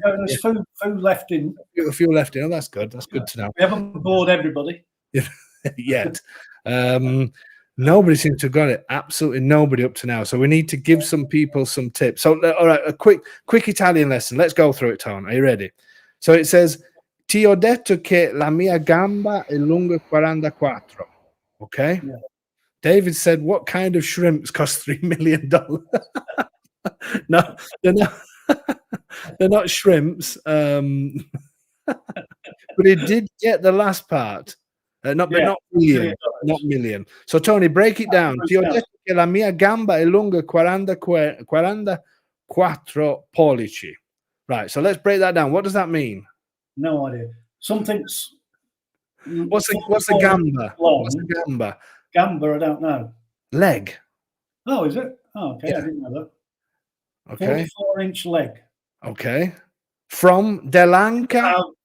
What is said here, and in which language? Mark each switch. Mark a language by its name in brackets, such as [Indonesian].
[English] There's few left in. A few left in. Oh, that's good. That's good to know. We haven't bored everybody yet. Nobody seems to have got it. Absolutely nobody up to now. So we need to give some people some tips. So, all right, a quick Italian lesson. Let's go through it, Tone. Are you ready? So it says, [Italian] ti ho detto che la mia gamba è lunga 44. [English] Okay? Yeah. David said, what kind of shrimps cost $3 million? No, they're not. They're not shrimps. But he did get the last part. Not million. So Tony, break it down. [Italian] Ti ho detto che la mia gamba è lunga 44 pollici. [English] Right. So let's break that down. What does that mean? No idea. Something's. What's the gamba? What's the gamba? Gamba, I don't know. Leg. Oh, is it? Oh, okay. Yeah. I didn't know that. Okay. 44-inch leg. Okay. From [Italian] Dell'Anca.